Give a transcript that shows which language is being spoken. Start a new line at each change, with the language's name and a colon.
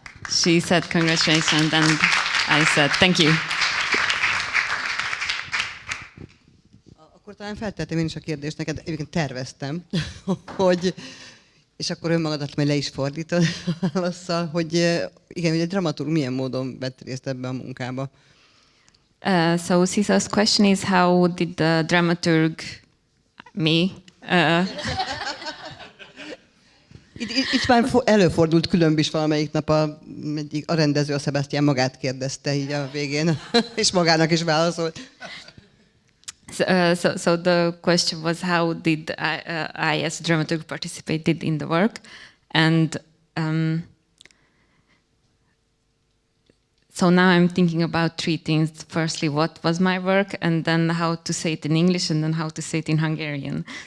English: She said congratulations and I said thank you.
Hungarian: Akkor talán feltettem én is a kérdést neked, egyébként terveztem, hogy, és akkor önmagadat majd le is fordítod a válasszal, hogy igen, hogy egy dramaturg milyen módon vett részt ebbe a munkába.
English: So Cisa's question is how did the dramaturg, me,
Hungarian: Itt már előfordult különb is valamelyik nap a rendező, a Sebastian magát kérdezte így a végén, és magának is válaszolt.
English: So the question was how did I as a dramaturg participated in the work, and so now I'm thinking about three things. Firstly, what was my work, and then how to say it in English, and then how to say it in Hungarian.